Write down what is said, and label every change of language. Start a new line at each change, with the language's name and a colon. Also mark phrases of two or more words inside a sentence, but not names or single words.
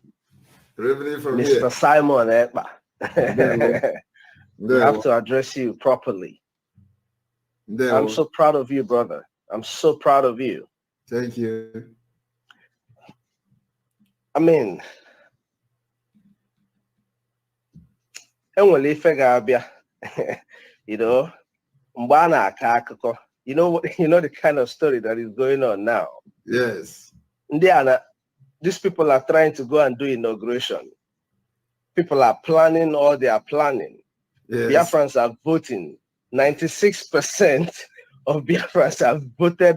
English: from Mr. Here. Simon Ekpa. We have to address you properly. I'm so proud of you, brother. I'm so proud of you. Thank you. I mean,
Igbo: enwere ife ga-abịa,
English: you know,
Igbo: mgbe a na-akọ akụkọ.
English: You know the kind of story that is going on now. Yes. These people are trying to go and do inauguration. People are planning all they are planning. Yes. Biafrans are voting. 96% of Biafrans have voted.